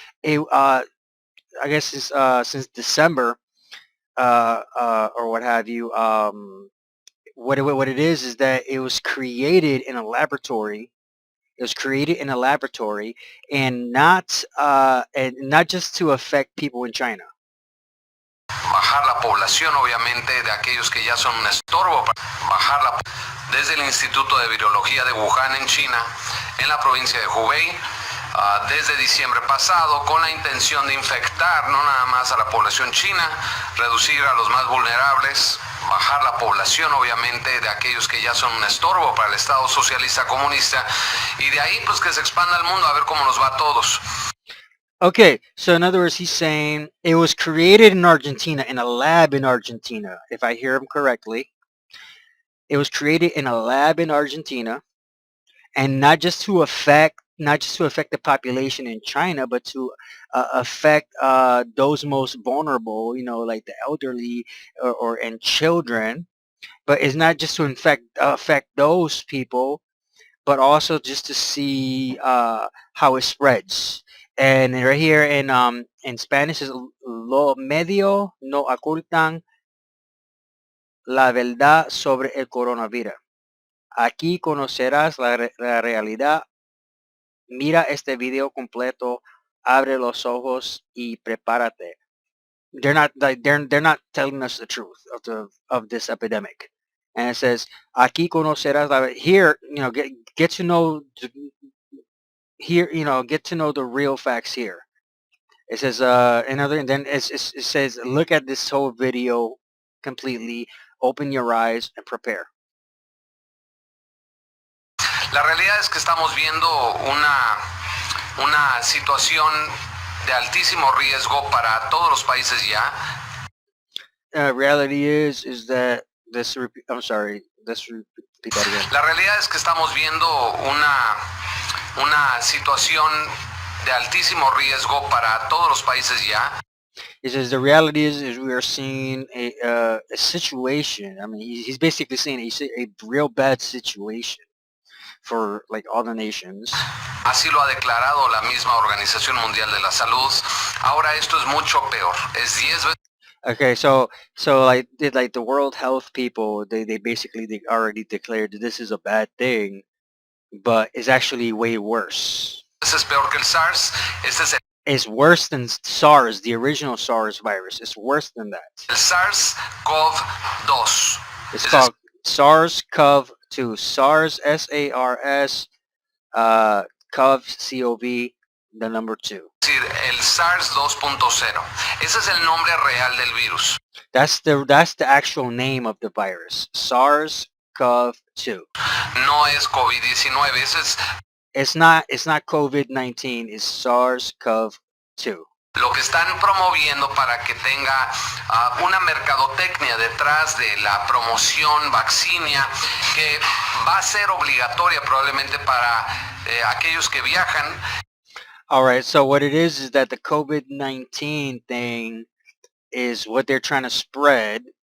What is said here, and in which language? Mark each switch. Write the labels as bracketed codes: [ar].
[en] I guess it's, since December, or what have you. What it is that it was created in a laboratory. It was created in a laboratory, and not just to affect people in China. [es] Bajar la población, obviamente, de aquellos que ya son un estorbo, bajarla desde el Instituto de Virología de Wuhan en China, en la provincia de Hubei, desde diciembre pasado, con la intención de infectar no nada más a la población china, reducir a los más vulnerables, bajar la población, obviamente, de aquellos que ya son un estorbo para el Estado socialista comunista, y de ahí pues que se expanda al mundo a ver cómo nos va a todos. [en] Okay, so in other words, he's saying it was created in Argentina, in a lab in Argentina, if I hear him correctly. It was created in a lab in Argentina, and not just to affect the population in China, but to affect those most vulnerable, like the elderly and children. But it's not just to affect those people, but also just to see how it spreads. And right here in Spanish is [es] lo medio no ocultan la verdad sobre el coronavirus. Aquí conocerás la realidad. Mira este video completo, abre los ojos y prepárate. [en] They're not telling us the truth of this epidemic. And it says, [es] aquí conocerás [en] here, get to know get to know the real facts here. It says and then it says, look at this whole video completely, open your eyes and prepare. [es] La realidad es que estamos viendo una situación de altísimo riesgo para todos los países ya. [en] Reality is that I'm sorry, let's repeat that again. [es] La realidad es que estamos viendo una situación de altísimo riesgo para todos los países ya. [en] It says the reality is we are seeing a situation. I mean, he's basically saying a real bad situation for like all the nations. [es] Así lo ha declarado la misma Organización Mundial de la Salud. Ahora esto es mucho peor. Es 10 veces. [en] Okay, so like the World Health people, they already declared that this is a bad thing, but it's actually way worse. [es] Es peor que el SARS. [en] It's worse than SARS, the original SARS virus. It's worse than that. [es] El SARS-CoV-2. [en] It's called SARS-CoV-2. SARS, S-A-R-S, CoV, C-O-V, the number 2. [es] Es decir, el SARS 2.0. Ese es el nombre real del virus. [en] That's the actual name of the virus. SARS-CoV-2. [es] No es COVID-19. Ese es. [en] It's not COVID-19. It's SARS-CoV-2. [es] Lo que están promoviendo para que tenga una mercadotecnia detrás de la promoción vaccinia que va a ser obligatoria probablemente para aquellos que viajan. [en] All right, so what it is that the COVID-19 thing is what they're trying to spread.